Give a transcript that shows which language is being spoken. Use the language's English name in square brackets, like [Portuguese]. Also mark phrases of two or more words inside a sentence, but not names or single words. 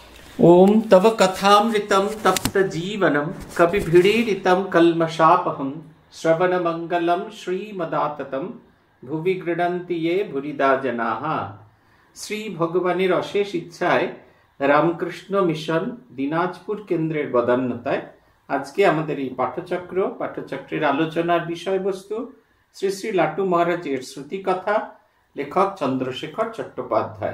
[Sanskrit] ओम तव कथामृतं तप्त जीवनं कविभिडीडितं कल्मषापहं श्रवण मंगलम श्रीमदाततं भुवि गृह्णन्ति ये भुरिदा जनाः। [Bangla] শ্রী ভগবানের অশেষ ইচ্ছায় রামকৃষ্ণ মিশন দিনাজপুর কেন্দ্রের বদান্যতায় আজকে আমাদের এই পাঠচক্রের আলোচনার বিষয়বস্তু শ্রী শ্রী লাটু মহারাজের শ্রুতিকথা, লেখক চন্দ্রশেখর চট্টোপাধ্যায়।